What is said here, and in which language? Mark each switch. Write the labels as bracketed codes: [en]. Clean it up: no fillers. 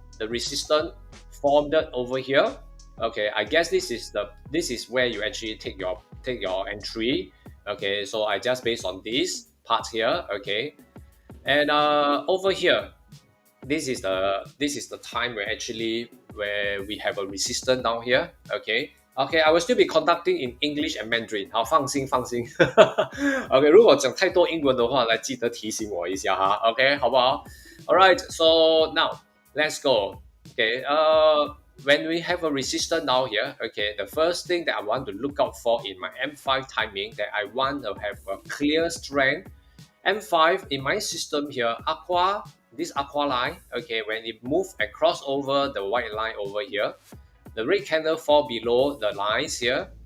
[en] The resistance formed over here. Okay, I guess this is where you actually take your entry. Okay, so I just based on this part here. Okay, and over here this is the time where we have a resistance down here. Okay, I will still be conducting in English and Mandarin. [zh] 好，放心。 OK， 如果讲太多英文的话，来记得提醒我一下哈。 [en] OK， [zh] 好不好 [en] ？Alright, so now let's go. Okay, when we have a resistance down here, okay, the first thing that I want to look out for in my M5 timing that I want to have a clear strength. M5 in my system here, this aqua line, okay, when it moves and cross over the white line over here, the red candle fall below the lines here.